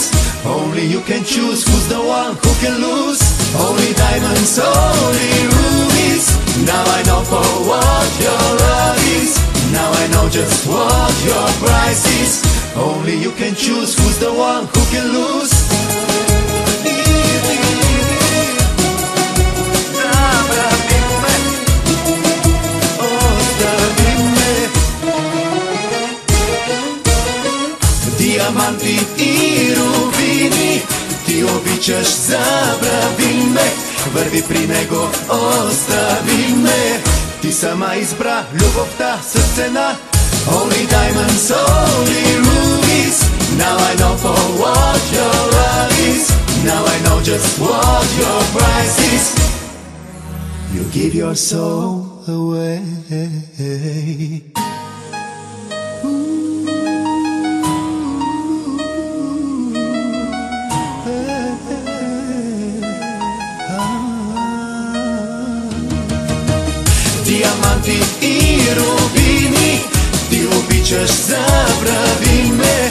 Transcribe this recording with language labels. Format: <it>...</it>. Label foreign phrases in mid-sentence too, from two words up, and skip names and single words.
<en>Only you can choose who's the one who can lose. Only diamonds, only rubies. Now I know for what your love is. Now I know just what your price is. Only you can choose who's the one who can lose.</en> <bg>Диаманти и рубини ти обичаш, забрави ме. Върви при него, остави ме. Ти сама избра любовта с цена.</bg> <en>Only diamonds, only rubies. Now I know for what your love is. Now I know just what your price is. You give your soul away.</en> <bg>Диаманти и рубини ти обичаш, забрави ме.</bg>